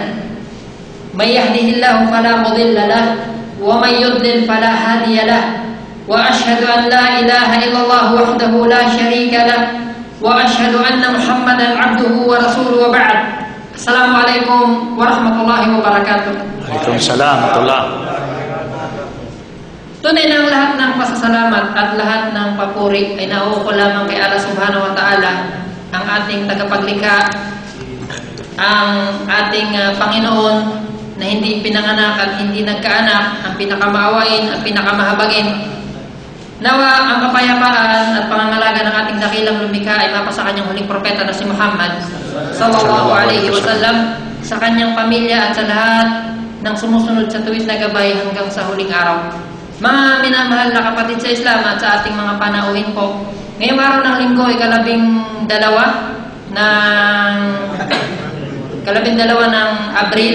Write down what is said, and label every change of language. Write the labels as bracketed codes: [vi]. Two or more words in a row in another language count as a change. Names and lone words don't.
[ar] من يهده الله فلا مضل له ومن يضلل فلا هادي له وأشهد أن لا إله إلا الله وحده لا شريك له وأشهد أن محمدا عبده ورسوله وبعد. السلام عليكم ورحمة الله وبركاته. وعليكم السلام ورحمة الله. [tl] Tunay na ang lahat ng pasasalamat at lahat ng papuri ay nauukol lamang kay Allah [ar] سبحانه وتعالى, [tl] ang ating tagapaglikha, ang ating Panginoon na hindi pinanganak at hindi nagkaanak, ang pinakamaawain at pinakamahabagin. Nawa ang kapayapaan at pangangalaga ng ating dakilang lumikha ay mapa sa kanyang huling propeta na si Muhammad [ar] صلى الله عليه وسلم, [tl] sa kanyang pamilya at sa lahat ng sumusunod sa tuwid na gabay hanggang sa huling araw. Mga minamahal na kapatid sa Islam at sa ating mga panauhin po, ngayong araw ng linggo ay kalabing dalawa ng Abril.